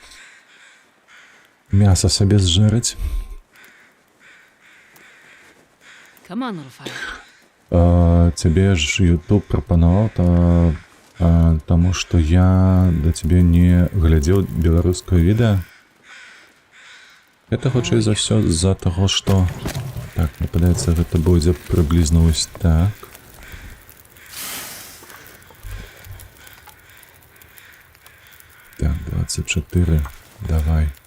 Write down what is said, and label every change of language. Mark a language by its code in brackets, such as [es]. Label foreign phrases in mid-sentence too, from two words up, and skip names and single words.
[be] Мяса сабе зжэрыць. [en] Come on, little fire. [be] Цябе ж YouTube прапанаваў, таму што я да цябе не глядзеў беларускае відэа. Это хутчэй за ўсё з-за таго, што... Так, мне падаецца, гэта будзе прыблізна вось так. Так, 24. Давай.